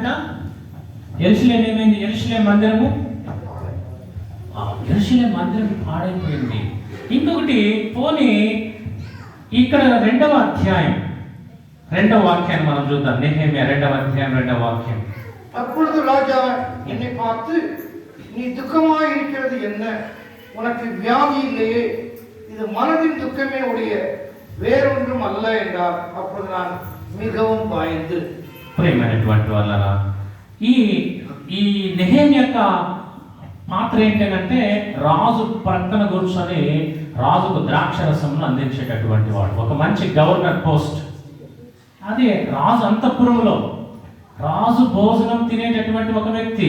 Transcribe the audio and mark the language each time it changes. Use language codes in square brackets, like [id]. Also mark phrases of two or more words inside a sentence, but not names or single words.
[te] యెరూషలేము ఏమైంది? యెరూషలేము మందిరము పాడైపోయింది. ఇంకొకటి పోనీ ఇక్కడ 2వ అధ్యాయం 2వ వాక్యాన్ని మనం చూద్దాం. నెహెమ్యా 2వ అధ్యాయం 2వ వాక్యం. [ta] அப்பொழுது ராஜா என்னை பார்த்து, நீ துக்கமாய் இருக்கிறது என்ன? உனக்கு வியாதி இல்லையே? இது மனதின் துக்கமே உடைய வேறொன்றும் அல்ல என்றார். அப்போது நான் மிகவும் பயந்து. [te] ప్రియమైనటువంటి వాళ్ళరా, ఈ ఈ నెహెమ్యా యొక్క పాత్ర ఏంటంటే రాజు ప్రక్కన కూర్చొని రాజుకు ద్రాక్ష రసంను అందించేటటువంటి వాడు, ఒక మంచి [en] governor post. [te] అదే రాజు అంతఃపురంలో రాజు భోజనం తినేటటువంటి ఒక వ్యక్తి.